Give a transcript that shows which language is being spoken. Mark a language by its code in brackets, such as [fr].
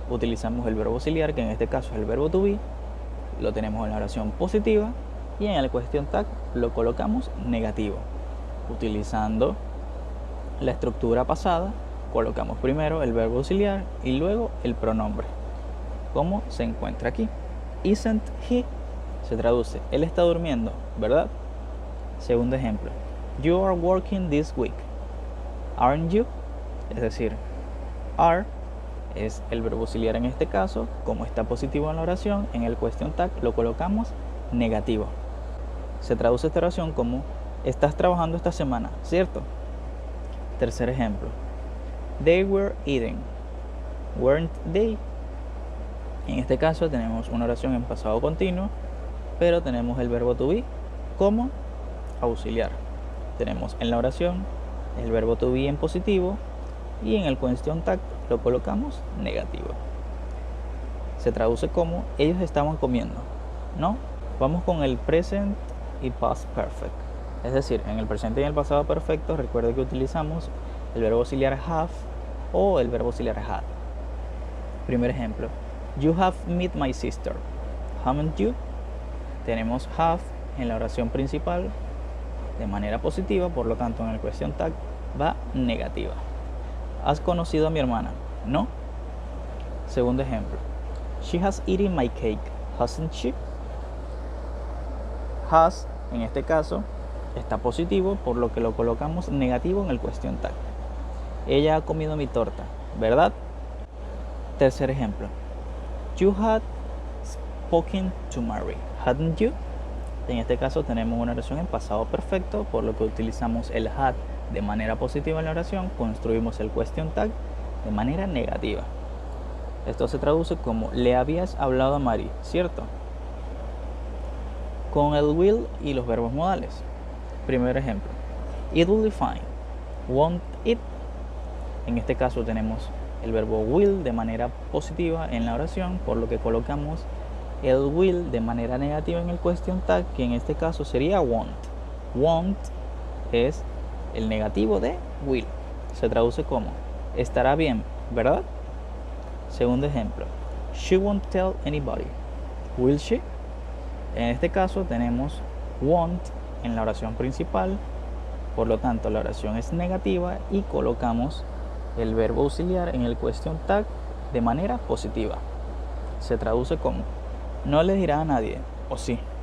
[es] Utilizamos el verbo auxiliar, que en este caso es el verbo to be, lo tenemos en la oración positiva y en el question tag lo colocamos negativo. Utilizando la estructura pasada, colocamos primero el verbo auxiliar y luego el pronombre, como se encuentra aquí. Isn't he se traduce, él está durmiendo, ¿verdad? [en] Segundo ejemplo, you are working this week, aren't you? [es] Es decir, are es el verbo auxiliar en este caso, como está positivo en la oración, en el question tag lo colocamos negativo. Se traduce esta oración como, estás trabajando esta semana, ¿cierto? [en] Tercer ejemplo, they were eating, weren't they? [es] En este caso tenemos una oración en pasado continuo, pero tenemos el verbo to be como auxiliar. Tenemos en la oración el verbo to be en positivo y en el question tag lo colocamos negativo. Se traduce como, ellos estaban comiendo, ¿no? Vamos con el present y past perfect. Es decir, en el presente y en el pasado perfecto, recuerda que utilizamos el verbo auxiliar have o el verbo auxiliar had. [en] Primer ejemplo, you have met my sister, haven't you? [es] Tenemos have en la oración principal de manera positiva, por lo tanto en el question tag va negativa. ¿Has conocido a mi hermana? No. [en] Segundo ejemplo, she has eaten my cake, hasn't she? [es] Has, en este caso, está positivo, por lo que lo colocamos negativo en el question tag. Ella ha comido mi torta, ¿verdad? [en] Tercer ejemplo, you had spoken to Mary, hadn't you? [es] En este caso tenemos una oración en pasado perfecto, por lo que utilizamos el had de manera positiva en la oración, construimos el question tag de manera negativa. Esto se traduce como, le habías hablado a Mary, ¿cierto? Con el will y los verbos modales. Primer ejemplo, it will be fine, won't it? En este caso tenemos el verbo will de manera positiva en la oración, por lo que colocamos el will de manera negativa en el question tag, que en este caso sería won't. Won't es el negativo de will. Se traduce como, estará bien, ¿verdad? [en] Segundo ejemplo, she won't tell anybody, will she? [es] En este caso tenemos won't en la oración principal, por lo tanto la oración es negativa y colocamos el verbo auxiliar en el question tag de manera positiva. Se traduce como, no le dirá a nadie, o sí.